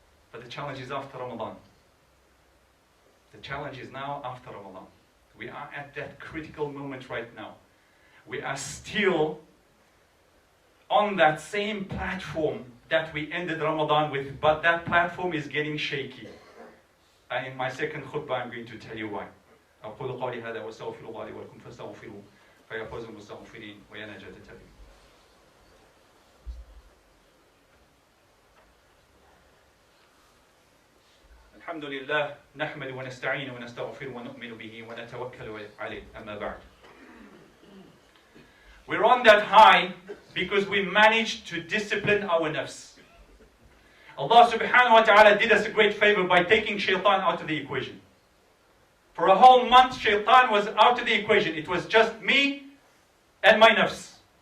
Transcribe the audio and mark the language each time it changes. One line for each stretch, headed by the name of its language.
English: But the challenge is after Ramadan. The challenge is now after Ramadan. We are at that critical moment right now. We are still on that same platform that we ended Ramadan with, but that platform is getting shaky. And in my second khutbah, I'm going to tell you why.
Arabic: أقول قولي هذا وأستغفر الله لي ولكم فاستغفروه فيا فوز المستغفرين ويا نجاة التائبين. الحمد لله نحمد ونستعين ونستغفر ونؤمن به ونتوكل عليه أما بعد.
English: We're on that high because we managed to discipline our nafs. Allah
Arabic: subhanahu wa ta'ala
English: did us a great favor by taking shaitan out of the equation. For a whole month, shaitan was out of the equation. It was just me and my nafs.